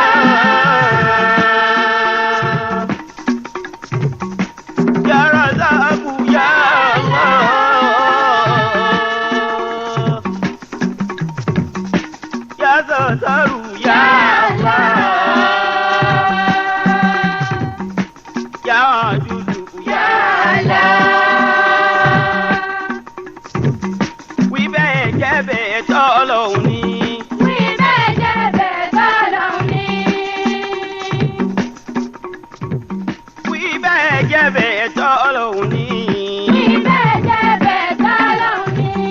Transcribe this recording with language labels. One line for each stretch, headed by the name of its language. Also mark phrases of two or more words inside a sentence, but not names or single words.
Arabic: يا رزاق يا الله. يا ستار يا الله. يا ودود يا الله.
Yoruba: Wí bẹ́ẹ̀ jẹ́ bẹ́ẹ̀ tọ́lọ́hun ni. Wí bẹ́ẹ̀ jẹ́ bẹ́ẹ̀ tọ́lọ́hun ni. Wí bẹ́ẹ̀ jẹ́ bẹ́ẹ̀ tọ́lọ́hun ni. Wí bẹ́ẹ̀ jẹ́ bẹ́ẹ̀ tọ́lọ́hun ni.